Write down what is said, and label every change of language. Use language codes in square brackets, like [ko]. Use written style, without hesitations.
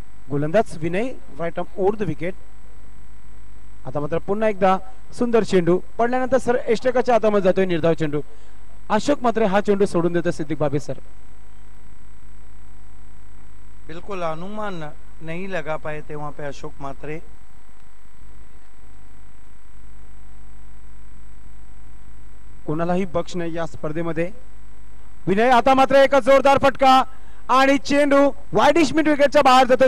[mr] गोलंदाज Vinay, right arm over the wicket. आता मात्र पुन्हा एकदा सुंदर चेंडू पडल्यानंतर सर एष्टकाच्या हातामध्ये जातोय निर्धाव चेंडू। अशोक मात्र हा चेंडू सोडून देतो सिद्दीक भावे सर। [hi] बिल्कुल अनुमान नहीं लगा पाए थे वहां पे अशोक मात्रे। [mr] कोणालाही बक्ष नाही या स्पर्धेमध्ये। विनय आता मात्र एक जोरदार फटका आणि चेंडू वाईडिश मिड विकेटच्या बाहेर जातोय।